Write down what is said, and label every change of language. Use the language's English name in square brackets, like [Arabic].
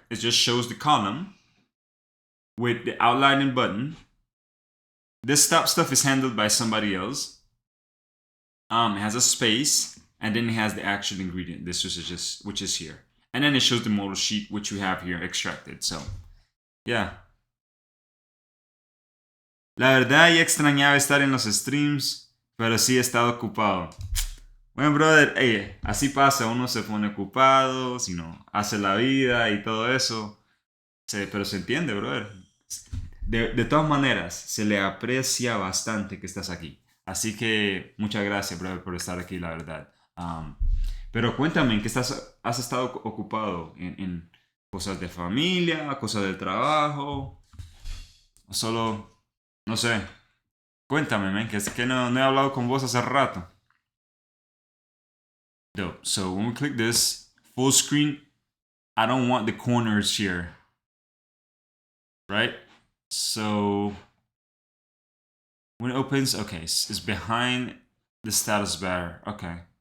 [English] It just shows the column with the outlining button. This stop stuff is handled by somebody else. It has a space, and then it has the actual ingredient. This is just which is here, and then it shows the model sheet which we have here extracted. So, yeah. [Spanish] La verdad, ya extrañaba estar en los streams, pero sí he estado ocupado. Bueno, brother, así pasa, uno se pone ocupado, si no, hace la vida y todo eso. Pero se entiende, brother. De todas maneras, se le aprecia bastante que estás aquí. Así que muchas gracias, brother, por estar aquí, la verdad. Pero cuéntame, ¿en qué has estado ocupado? ¿En cosas de familia, cosas del trabajo? ¿O solo, no sé? Cuéntame, man, que es que no he hablado con vos hace rato. [English] Dope. So when we click this full screen, I don't want the corners here, right? So when it opens, okay, it's behind the status bar. Okay.